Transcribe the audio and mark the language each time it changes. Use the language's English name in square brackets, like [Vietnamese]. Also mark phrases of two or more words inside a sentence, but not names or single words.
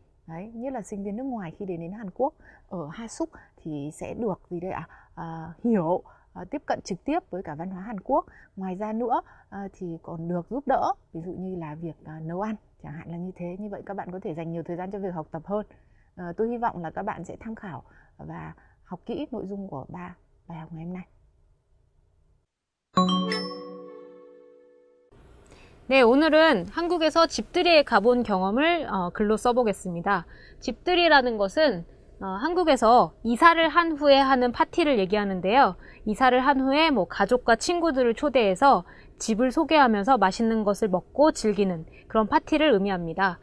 [Vietnamese] Đấy, nhất là sinh viên nước ngoài khi đến Hàn Quốc. Ở hasuk thì sẽ được gì đây ạ? Hiểu, tiếp cận trực tiếp với cả văn hóa Hàn Quốc. Ngoài ra nữa thì còn được giúp đỡ, ví dụ như là việc nấu ăn, chẳng hạn là như thế. Như vậy các bạn có thể dành nhiều thời gian cho việc học tập hơn. Tôi hy vọng là các bạn sẽ tham khảo và học kỹ nội dung của 3 bài học ngày hôm nay. [Korean] 네, 오늘은 한국에서 집들이에 가본 경험을 글로 써보겠습니다. 집들이라는 것은 한국에서 이사를 한 후에 하는 파티를 얘기하는데요. 이사를 한 후에 뭐 가족과 친구들을 초대해서 집을 소개하면서 맛있는 것을 먹고 즐기는 그런 파티를 의미합니다.